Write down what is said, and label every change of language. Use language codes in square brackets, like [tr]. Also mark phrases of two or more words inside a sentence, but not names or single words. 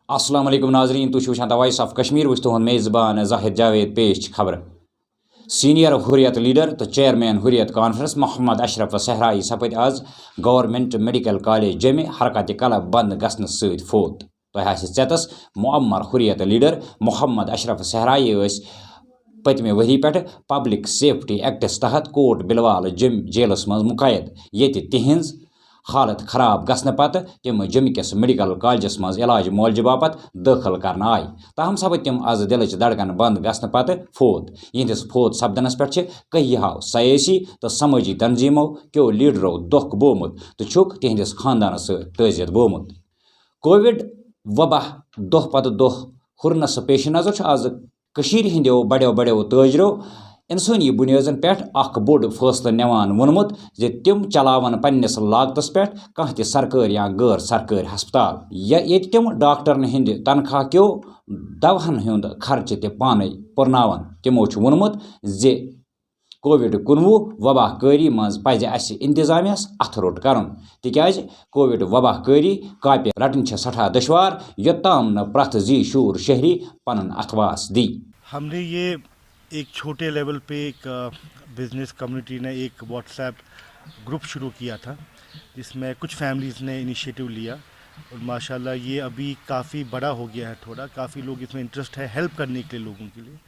[ar] السلام علیکم [ks] ناظرین، تھی وچان وائس آف کشمیر وچ تہد میزبان ظاہر جاوید پیش خبر۔ سینئر حریت لیڈر تو چیئرمین حریت کانفرنس محمد اشرف صحرائی سپد آز گورنمنٹ میڈیکل کالج جمع حرکت قلب بند گھنہ ست فوت۔ تہ ژیتس معمر حریت لیڈر محمد اشرف صحرائی پتمہ وری پہ پبلک سیفٹی ایکٹس تحت کوٹ بلوال جیلس مز مقید، یت تہذ حالت خراب گھنہ پتہ تم جمع کس میڈیکل کالجس مز علاج معالجہ باپت داخل کرنا آئی، تاہم سپد تم آز دلچ دھڑکن بند گھنہ پتہ فوت۔ یہندس فوت سپدنس پہ کہو سیاسی تو سماجی تنظیموں کیو لیڈرو دکھ بومت تو چھک تہندس خاندانس ست تعزیت بومت۔ کووڈ وبا دہ پتہ دہ ہرنس پیش نظر آز ہندو بڑو تاجرو انسانی بنیادن پہ اخ بوڑ فیصلہ نوان وونمت تم چلاون پنس لاگتس پہ کھانا تہ سرکاری یا غیر سرکاری ہسپتال یت تم ڈاکٹرن ہند تنخواہ کیو دوہن ہند خرچہ تہ پانے پورناون۔ تمو وونمت کووڈ-19 وبا کاری مز پزِ اسہ انتظامیہ اتھ روٹ کرن، تکیاز کووڈ وبا کاری کاپہ رٹن سٹھا دشوار یوتام نہ پرت زی شور شہری پنن اتواس دی۔ [ur] ہم نے یہ ایک چھوٹے لیول پہ ایک [en] business community [ur] نے ایک واٹس ایپ گروپ شروع کیا تھا جس میں کچھ فیملیز نے انیشیٹو لیا، اور ماشاءاللہ یہ ابھی کافی بڑا ہو گیا ہے، تھوڑا کافی لوگ اس میں انٹرسٹ ہے ہیلپ کرنے کے لیے لوگوں کے لیے۔